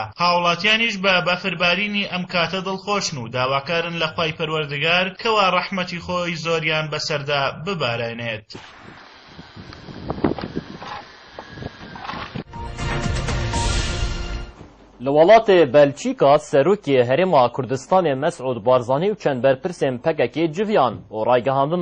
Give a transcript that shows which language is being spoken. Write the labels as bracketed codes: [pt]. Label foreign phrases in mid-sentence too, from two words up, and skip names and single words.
[ckb] هاوڵاتیانیش بە بەفربارینی ئەم کاتە دڵخۆشن و داواکارن لە خوای پەروەردگار کەوا ڕەحمەتی خۆی زۆریان بەسەردا ببارێنێت. لە وڵاتê [ku] Belçîka Serokê Herêma Kurdistanê Mesûd Barzanî û çend berpirsên pekekê civiyan û raygehandina